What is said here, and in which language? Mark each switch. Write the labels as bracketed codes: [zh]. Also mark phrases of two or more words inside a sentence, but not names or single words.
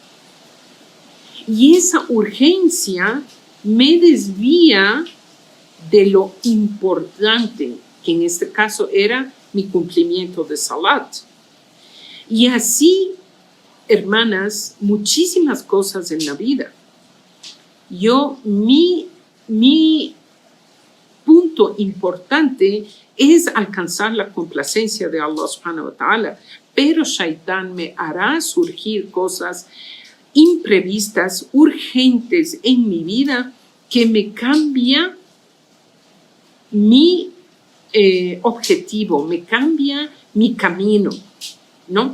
[es] Y esa urgencia me desvía de lo importante, que en este caso era mi cumplimiento de salat. Y así, hermanas, muchísimas cosas en la vida. Mi punto importante es alcanzar la complacencia de Allah [ar] سبحانه وتعالى, [es] pero Shaitán me hará surgir cosas imprevistas, urgentes en mi vida, que me cambia mi objetivo, me cambia mi camino, ¿no?